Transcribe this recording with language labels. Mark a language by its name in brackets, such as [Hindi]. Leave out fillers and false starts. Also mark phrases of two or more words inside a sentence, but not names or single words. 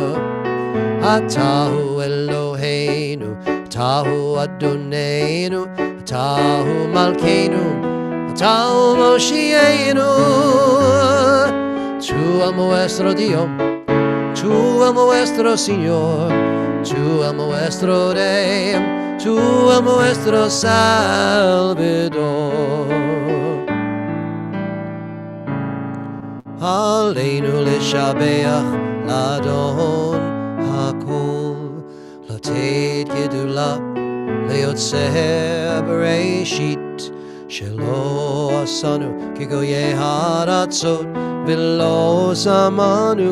[Hebrew] אתה הוא אלוהינו, אתה הוא אדונינו, אתה הוא מלכנו, אתה הוא מושיענו. [Spanish] Tu amo nuestro Dios, tu amo nuestro Señor, tu amo nuestro Rey, tu amo nuestro Salvador. [Hebrew] עלינו לשבח לאדון הכל, לתת גדולה ליוצר בראשית, שלא עשנו כגויי הארצות, ולא שמנו